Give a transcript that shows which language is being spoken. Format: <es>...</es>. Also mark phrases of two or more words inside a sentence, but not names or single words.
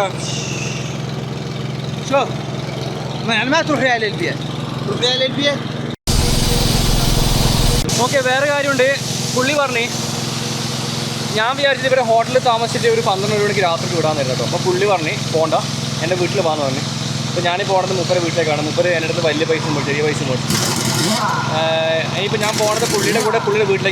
<ar>شوف يعني ما تروح ريال البيت تروح ريال البيت.</ar> <ml>ഓക്കെ, വേറെ കാര്യമുണ്ട്. പുള്ളി പറഞ്ഞേ ഞാൻ വിചാരിച്ചത് ഇവരെ ഹോട്ടലിൽ താമസിച്ചിട്ട് ഒരു 12 മണിക്ക് രാത്രി വിടാമെന്നായിരുന്നു കേട്ടോ. അപ്പോൾ പുള്ളി പറഞ്ഞ് പോകണ്ട, എൻ്റെ വീട്ടിൽ പോകാമെന്ന് പറഞ്ഞു. അപ്പോൾ ഞാൻ പോകുന്നത് മുപ്പര വീട്ടിലേക്കാണ്. മുപ്പര എൻ്റെ അടുത്ത് വലിയ പൈസ പോയി, ചെറിയ പൈസ പോയി. ഇനിയിപ്പോൾ ഞാൻ പോകുന്നത് പുള്ളിയുടെ കൂടെ പുള്ളിയുടെ വീട്ടിലേക്ക്.</ml>